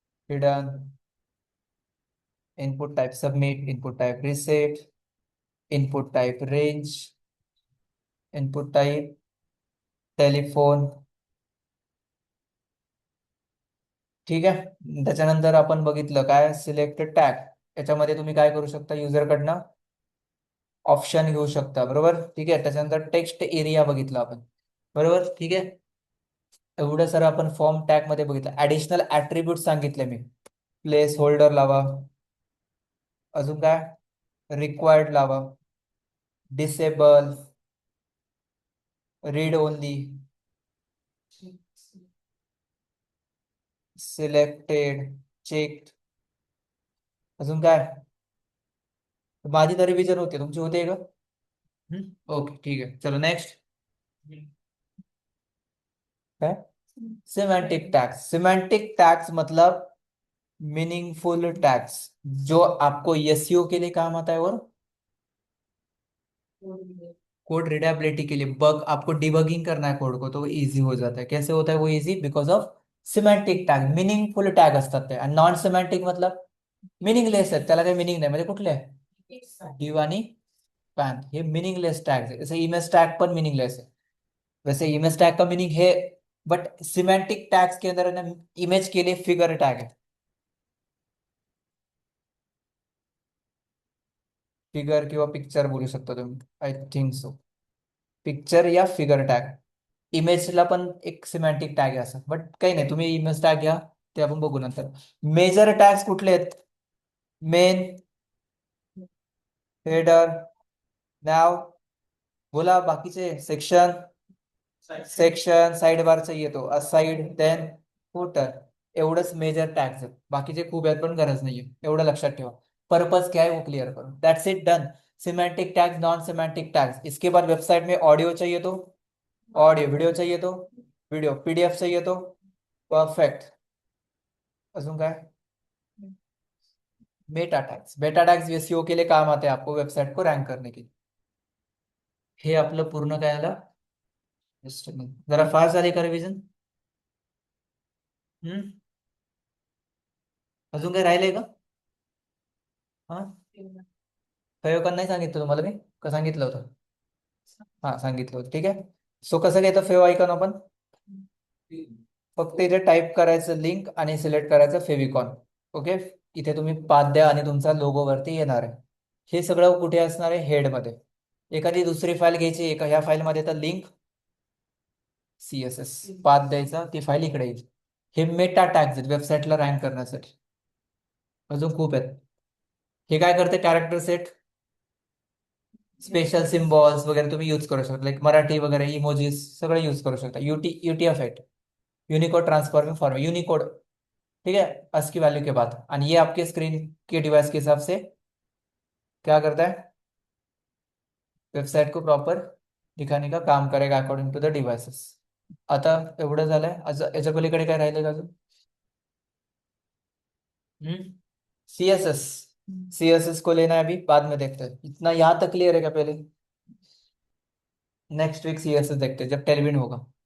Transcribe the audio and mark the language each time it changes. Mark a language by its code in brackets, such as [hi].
[en] Hidden, input type submit, input type reset, input type range, input type telephone. [mr] ठीक आहे. त्याच्यानंतर आपण बघितलं काय, सिलेक्ट टॅग. याच्यामध्ये तुम्ही काय करू शकता, युजरकडनं ऑप्शन घेऊ शकता, बरोबर. ठीक आहे. त्याच्यानंतर टेक्स्ट एरिया बघितलं आपण, बरोबर. ठीक आहे. एवढं सर आपण फॉर्म टॅग मध्ये बघितलं. ऍडिशनल ऍट्रिब्यूट सांगितले मी, प्लेस होल्डर लावा, अजून काय रिक्वायर्ड लावा, disable, read only, selected, check, अजून काय. माझी तर रिव्हिजन होते, तुमची होते का? ओके ठीक आहे, चलो नेक्स्ट. काय सिमेंटिक टैग्स? [hi] सिमेंटिक टैग्स मतलब मीनिंगफुल टैग्स, जो आपको एसईओ के लिए काम आता है, और कोड रीडेबिलिटी के लिए, बग आपको डिबगिंग करना है कोड को, तो वो इजी हो जाता है. कैसे होता है वो easy? Because of semantic tag. [mr] Meaningful tag असतात ते. आणि नॉन सिमेंटिक मतलब मिनिंगलेस आहेत, त्याला काही मिनिंग नाही. म्हणजे कुठले डिव आणि पॅन, हे मिनिंगलेस टॅग है. [hi] जैसे इमेज टैग पण मिनिंगलेस है, वैसे इमेज टैग का मीनिंग है. बट सिमेंटिक टैग्स के अंदर है ना, इमेज के लिए फिगर टैग है. [mr] फिगर किंवा पिक्चर बोलू शकता तुम्ही, आय थिंक सो. पिक्चर या फिगर टॅग. इमेजला पण एक सिमॅन्टिक टॅग आहे असं, बट काही नाही, तुम्ही इमेज टॅग घ्या, ते आपण बघू नंतर. मेजर टॅग्स कुठले आहेत? मेन, हेडर, नाव, बोला बाकीचे. [hi] सेक्शन, सेक्शन साइड बार चाहिए तो असाइड, देन फुटर. [mr] एवढंच मेजर टॅग्स आहेत, बाकीचे खूप आहेत पण गरज नाहीये, एवढं लक्षात ठेवा. [hi] पर्पज क्या है वो क्लियर करो, that's it, done. Semantic tags, non semantic tags. इसके बाद वेबसाइट में ऑडियो चाहिए तो ऑडियो, वीडियो चाहिए तो वीडियो, PDF चाहिए तो परफेक्ट. [mr] अजून काय? [hi] बेटा टॅग्स. बेटा टॅग्स एसईओ के लिए काम आते हैं, आपको वेबसाइट को रैंक करने के लिए. [mr] हे आपलं पूर्ण काय आलं? [en] Just a minute. [mr] जरा फास्ट झाली का रिव्हिजन? हम्म. अजून काय राहिलंय का? हा, प्रयोग पण नाही सांगितलं तुम्हाला मी, का सांगितलं होतं? हा सांगितलं होतं, ठीक आहे. सो कसं घ्यायचं फेव आयकॉन आपण? फक्त इथे टाईप करायचं लिंक आणि सिलेक्ट करायचं फेविकॉन. ओके. इथे तुम्ही पाथ द्या आणि तुमचा लोगो वरती येणार आहे. हे सगळं कुठे असणार आहे? हेडमध्ये. एखादी दुसरी फाईल घ्यायची, एका ह्या फाईलमध्ये तर लिंक, CSS, पाथ द्यायचा, ती फाईल इकडे येईल. हे मेटा टॅग्स आहेत वेबसाईटला रँक करण्यासाठी. अजून खूप आहेत. हे काय करते? कॅरेक्टर सेट, स्पेशल सिम्बॉल्स वगैरे तुम्ही यूज करू शकता, लाईक मराठी वगैरे, इमोजीज सगळे यूज करू शकता. [hi] UTF-8, Unicode transforming format, Unicode. ठीक है. ASCII वैल्यू के बाद, और ये आपके स्क्रीन के डिवाइस के हिसाब से क्या करता है? वेबसाइट को प्रॉपर दिखाने का काम करेगा अकॉर्डिंग टू द डिवाइसेस. [mr] आता एवढं झालंय, याच्या पलीकडे काय राहिलं का अजून? हम्म. CSS. [hi] CSS को लेना है अभी, बाद में देखते हैं. इतना यहाँ तक क्लियर है क्या पहले? नेक्स्ट वीक CSS देखते हैं जब टेलविन होगा.